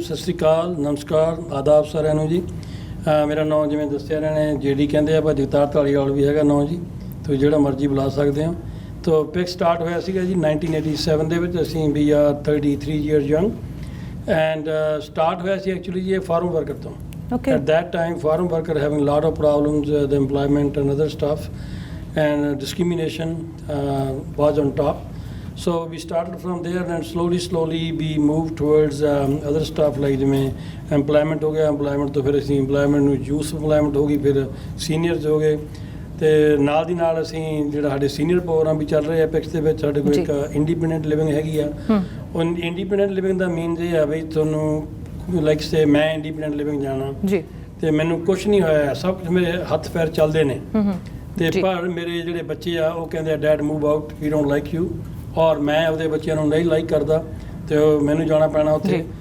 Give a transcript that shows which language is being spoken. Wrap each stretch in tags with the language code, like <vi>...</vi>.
<pa>ਸਤਿ ਸ਼੍ਰੀ ਅਕਾਲ, ਨਮਸਕਾਰ, ਆਦਾਬ ਸਾਰਿਆਂ ਨੂੰ ਜੀ। ਮੇਰਾ ਨਾਮ ਜਿਵੇਂ ਦੱਸਿਆ ਰਹੇ ਨੇ JD ਕਹਿੰਦੇ ਆ, ਪਰ ਜਗਤਾਰ ਧਾਲੀਵਾਲ ਵੀ ਹੈਗਾ ਨਾਮ ਜੀ, ਤੁਸੀਂ ਜਿਹੜਾ ਮਰਜ਼ੀ ਬੁਲਾ ਸਕਦੇ ਹੋ। ਤੋ ਪਿਕਸ ਸਟਾਰਟ ਹੋਇਆ ਸੀਗਾ ਜੀ 1987 ਦੇ ਵਿੱਚ। ਅਸੀਂ</pa> <en>we are 33 years young</en> <pa>and start ਹੋਇਆ ਸੀ ਐਕਚੁਅਲੀ ਜੀ ਇਹ ਫਾਰਮ ਵਰਕਰ ਤੋਂ।</pa> <en>Okay. At that time, farm worker having a lot of problems, the employment and other stuff, and discrimination was on top. So we started from there, and slowly we moved towards other stuff like</en> <pa>ਜਿਵੇਂ employment ਹੋ ਗਿਆ, employment ਤੋਂ ਫਿਰ ਅਸੀਂ employment ਨੂੰ youth employment ਹੋ ਗਈ, ਫਿਰ seniors ਹੋ ਗਏ ਤੇ ਨਾਲ ਦੀ ਨਾਲ ਅਸੀਂ ਜਿਹੜਾ ਸਾਡੇ ਸੀਨੀਅਰ ਪ੍ਰੋਗਰਾਮ ਵੀ ਚੱਲ ਰਹੇ ਆ ਪਿਕਸ ਦੇ ਵਿੱਚ। ਸਾਡੇ ਕੋਲ ਇੱਕ ਇੰਡੀਪੈਂਡੈਂਟ ਲਿਵਿੰਗ ਹੈਗੀ ਆ। ਉਹ ਇੰਡੀਪੈਂਡੈਂਟ ਲਿਵਿੰਗ ਦਾ ਮੀਨਸ ਇਹ ਆ ਵੀ ਤੁਹਾਨੂੰ ਲਾਈਕ ਸੇ ਮੈਂ ਇੰਡੀਪੈਂਡੈਂਟ ਲਿਵਿੰਗ ਜਾਣਾ ਜੀ ਤੇ ਮੈਨੂੰ ਕੁਛ ਨਹੀਂ ਹੋਇਆ, ਸਭ ਕੁਝ ਮੇਰੇ ਹੱਥ ਪੈਰ ਚੱਲਦੇ ਨੇ ਤੇ ਪਰ ਮੇਰੇ ਜਿਹੜੇ ਬੱਚੇ ਆ ਉਹ ਕਹਿੰਦੇ ਆ</pa> <en>dad move out, we don't like you,</en> <pa>ਔਰ ਮੈਂ ਆਪਦੇ ਬੱਚਿਆਂ ਨੂੰ ਨਹੀਂ ਲਾਈਕ ਕਰਦਾ ਤੇ ਮੈਨੂੰ ਜਾਣਾ ਪੈਣਾ ਉੱਥੇ।</pa>